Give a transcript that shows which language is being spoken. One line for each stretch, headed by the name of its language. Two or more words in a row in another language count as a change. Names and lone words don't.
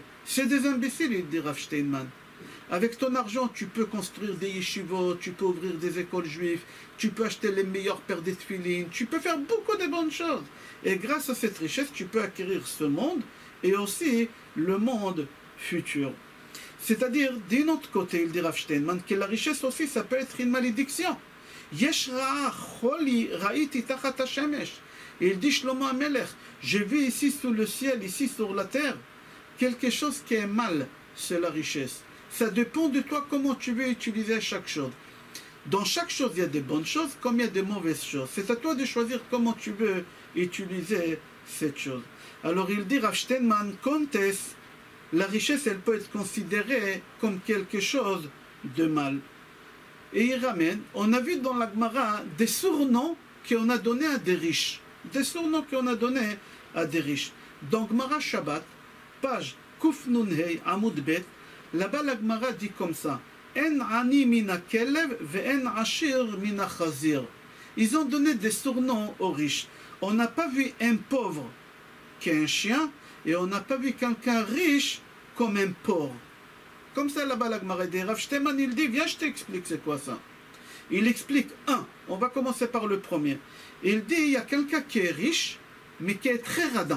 French: C'est des imbéciles, il dit Rav Steinman. Avec ton argent, tu peux construire des yeshivot, tu peux ouvrir des écoles juives, tu peux acheter les meilleures paires de tefilin, tu peux faire beaucoup de bonnes choses. Et grâce à cette richesse, tu peux acquérir ce monde et aussi le monde futur. C'est-à-dire, d'un autre côté, il dit Rav Steinman, que la richesse aussi, ça peut être une malédiction.
Hebrew: יש רעה חולה ראיתי תחת השמש.
French: Et il dit Shlomo HaMelech, j'ai vu ici sous le ciel, ici sur la terre, quelque chose qui est mal, c'est la richesse. Ça dépend de toi comment tu veux utiliser chaque chose. Dans chaque chose, il y a des bonnes choses comme il y a des mauvaises choses. C'est à toi de choisir comment tu veux utiliser cette chose. Alors il dit Rav Steinman, Contes, la richesse, elle peut être considérée comme quelque chose de mal. Et il ramène, on a vu dans la Gemara des surnoms qu'on a donnés à des riches. Des surnoms qu'on a donnés à des riches. Dans Gemara Shabbat, page
Hebrew: קוף נון הא עמוד בית,
French: là-bas la Gemara dit comme ça,
Hebrew: אין עני מינה כלב ואין עשיר מינה חזיר.
French: Ils ont donné des surnoms aux riches. On n'a pas vu un pauvre qui est un chien, et on n'a pas vu quelqu'un riche comme un porc. Comme ça là-bas la Gemara dit, Rav Steinman il dit, viens je t'explique c'est quoi ça. Il explique on va commencer par le premier. Il dit il y a quelqu'un qui est riche, mais qui est très radin.